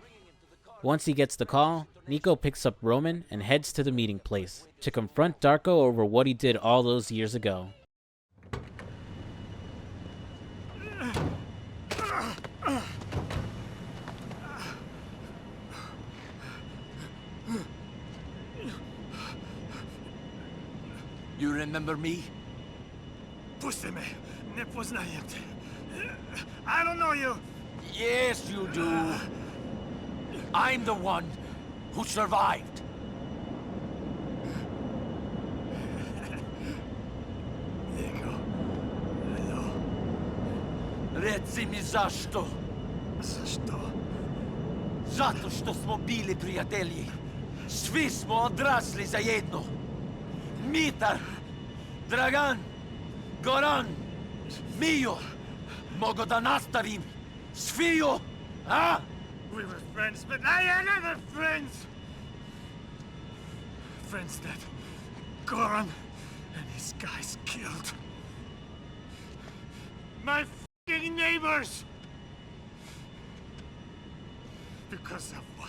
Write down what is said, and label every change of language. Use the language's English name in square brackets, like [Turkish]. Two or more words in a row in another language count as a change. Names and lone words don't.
[English] Once he gets the call, Niko picks up Roman and heads to the meeting place to confront Darko over what he did all those years ago. You remember me? [Serbian] Pusti me, ne poznajem te. [English] I don't know you. Yes, you do. I'm the one who survived. Niko, hello. [Serbian] Reci mi zašto? Zašto? Zato što smo bili prijatelji. Svi smo odrasli zajedno. Mitar, Dragan, Goran, Mio. Mogu da nastavim. Sviju, a? [English] We were friends, but I had other friends. Friends that Goran and his guys killed. My fucking neighbors. Because of what?